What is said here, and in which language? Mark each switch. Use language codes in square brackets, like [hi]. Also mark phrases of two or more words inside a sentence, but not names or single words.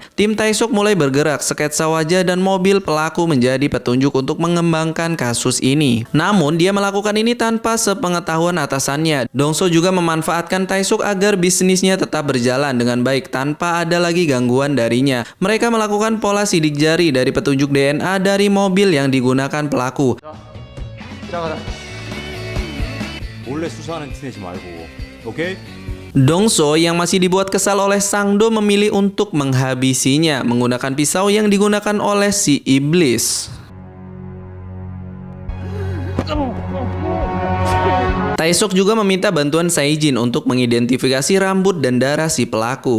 [id] Tim Taesuk mulai bergerak. Sketsa wajah dan mobil pelaku menjadi petunjuk untuk mengembangkan kasus ini. Namun dia melakukan ini tanpa sepengetahuan atasannya. Dongso juga memanfaatkan Taesuk agar bisnisnya tetap berjalan dengan baik tanpa ada lagi gangguan darinya. Mereka melakukan pola sidik jari dari petunjuk DNA dari mobil yang digunakan pelaku. [ko] 몰래 수사하는 티 내지 말고, 오케이? [id] Dongso yang masih dibuat kesal oleh Sangdo memilih untuk menghabisinya menggunakan pisau yang digunakan oleh si iblis. Taesuk juga meminta bantuan Saijin untuk mengidentifikasi rambut dan darah si pelaku.